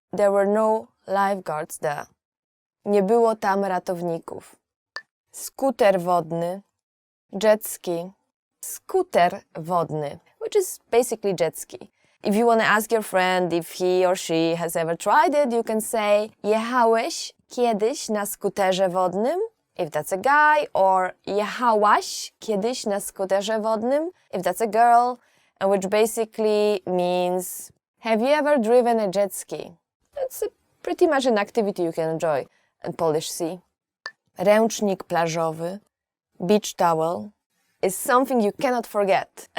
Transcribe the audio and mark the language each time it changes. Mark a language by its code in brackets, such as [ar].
[en] There were no lifeguards there. [pl] Nie było tam ratowników. Skuter wodny, jet ski. Skuter wodny, [en] which is basically jet ski. If you want to ask your friend if he or she has ever tried it, you can say [pl] jechałeś kiedyś na skuterze wodnym? [en] If that's a guy, or [pl] jechałaś kiedyś na skuterze wodnym? [en] If that's a girl, which basically means have you ever driven a jet ski? That's pretty much an activity you can enjoy in Polish Sea. [pl] Ręcznik plażowy, [en] beach towel, is something you cannot forget.